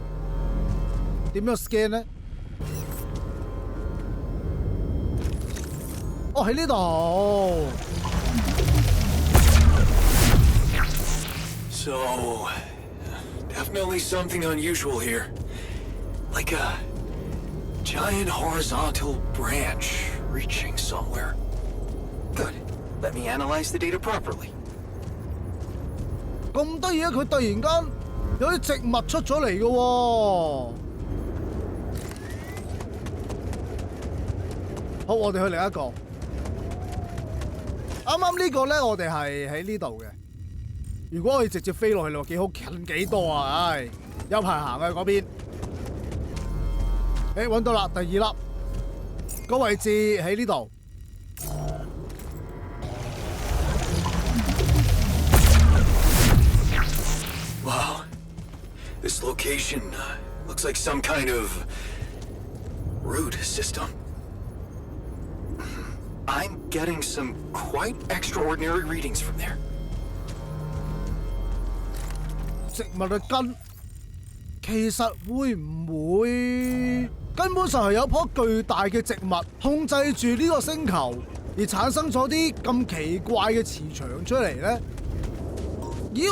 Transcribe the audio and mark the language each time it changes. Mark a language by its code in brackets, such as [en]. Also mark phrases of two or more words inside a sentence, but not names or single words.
[yue] 點樣 scan 呢？哦，喺呢度。 [en] So, definitely something unusual here. Like a giant horizontal branch reaching somewhere. Good. Let me analyze the data properly. [yue] 咁得意啊！佢突然間有啲植物出咗嚟嘅喎。好，我哋去另一個。啱呢個咧，我哋係喺呢度嘅。如果可以直接飛落去，你話幾好近幾多啊？唉，有排行啊嗰邊。揾到啦，第2粒個位置喺呢度。 [en] Wow. This location looks like some kind of root system. I'm getting some quite extraordinary readings from there. [yue] 植物嘅根其實會唔會根本上係有棵巨大嘅植物控制住呢個星球，而產生咗啲咁奇怪嘅磁場出嚟呢？咦！